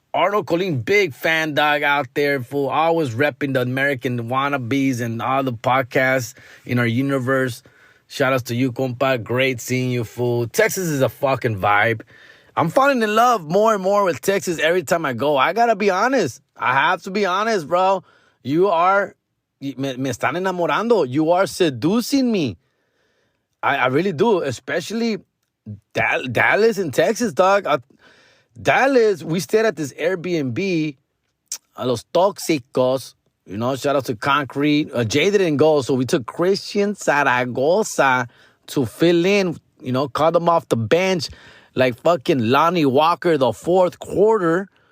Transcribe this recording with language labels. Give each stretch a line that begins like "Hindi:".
English: Arnold Colin, big fan, dog, out there, fool. Always repping the American wannabes and all the podcasts in our universe. Shout outs to you, compa. Great seeing you, fool. Texas is a fucking vibe. I'm falling in love more and more with Texas every time I go. I gotta be honest. I have to be honest, bro.
Spanish: You are, me están enamorando.
English: You are seducing me. I really do, especially Dallas and Texas, dog. Dallas, we stayed at this Airbnb, Los Tóxicos, shout out to Concrete. Jay didn't go, so we took Christian Zaragoza to fill in, called him off the bench like fucking Lonnie Walker the fourth quarter.